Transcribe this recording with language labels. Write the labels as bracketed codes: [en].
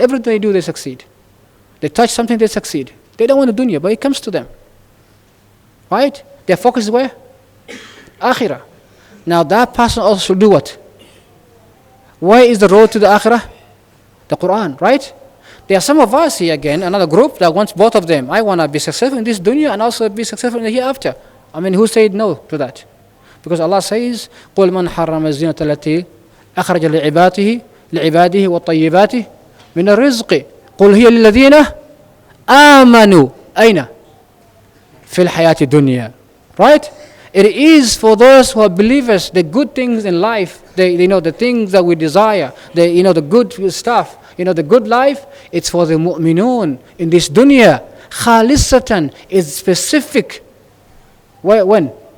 [en] Everything they do, they succeed. They touch something, they succeed. They don't want the dunya, but it comes to them. Right? Their focus is where? Akhirah. Now that person also should do what? Where is the road to the akhirah? The Quran, right? There are some of us here again, another group that wants both of them. I want to be successful in this dunya and also be successful in the hereafter. Who said no to that? Because Allah says, [ar] قُلْ مَنْ حَرَّمَ الزِّينَةَ الَّتِي أَخْرَجَ لِعِبَادِهِ وَالطَّيِّبَاتِ مِنَ الرِّزْقِ قُلْ هِيَ لِلَّذِينَ آمَنُوا أَيْنَ فِي الْحَيَاةِ الدُّنْيَا. [en] Right? It is for those who are believers, the good things in life, they know the things that we desire, the good stuff, the good life, it's for the mu'minun in this dunya. Khalisatan is specific. When?